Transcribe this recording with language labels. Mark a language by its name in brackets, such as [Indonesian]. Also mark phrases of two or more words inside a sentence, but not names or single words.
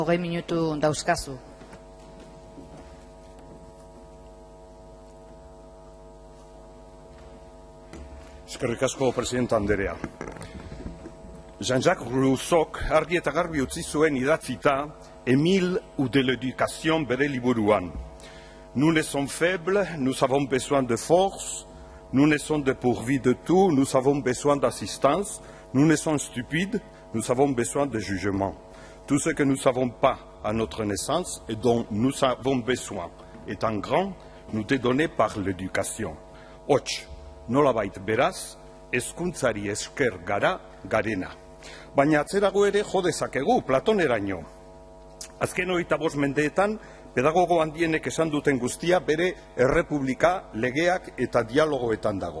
[Basque] 20 minutu dauzkazu. Eskerrik asko, presidenta anderea. Jean-Jacques Rousseauk argi eta garbi utzi zuen idatzita Émile ou de l'éducation bere liburuan. [French] Nous ne sommes faibles, nous avons besoin de force, nous ne sommes dépourvus de tout, nous avons besoin d'assistance, nous ne sommes stupides, nous avons besoin de jugement. Tout ce que nous ne savons pas à notre naissance et dont nous avons besoin, étant grand, nous est donné par l'éducation. [Basque] Hots, nolabait beraz, hezkuntzari esker gara garena. Baina atzerago ere jo dezakegu, Platoneraino. Azken 25 mendeetan, pedagogo handienek esan duten guztia bere errepublika, legeak eta dialogoetan dago.